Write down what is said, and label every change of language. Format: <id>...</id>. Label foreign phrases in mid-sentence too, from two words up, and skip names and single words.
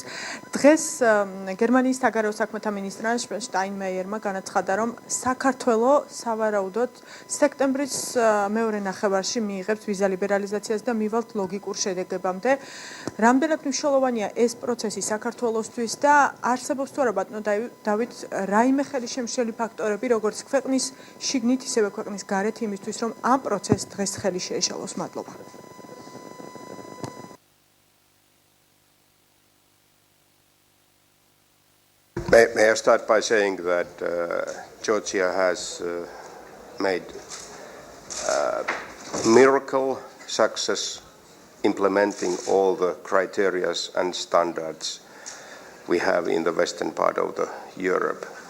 <ka>დღეს გერმანიის საგარეო საქმეთა მინისტრმა შტაინმაიერმა განაცხადა, რომ საქართველოს სავარაუდოდ სექტემბრის მეორე ნახევარში მიიღებს ვიზა ლიბერალიზაციას და მივალთ ლოგიკურ შედეგებამდე. რამდენად მნიშვნელოვანია ეს პროცესი საქართველოსთვის და არსებობს თუ არა ბატონო დავით რაიმე ხელისშემშლელი ფაქტორები როგორც ქვეყნის შიგნით ისევე ქვეყნის გარეთ იმისთვის რომ ამ პროცესს დღეს ხელი შეეშალოს. მადლობა.</ka> <en>May I start by saying that Georgia has made miracle success implementing all the criteria and standards we have in the western part of the Europe.</en>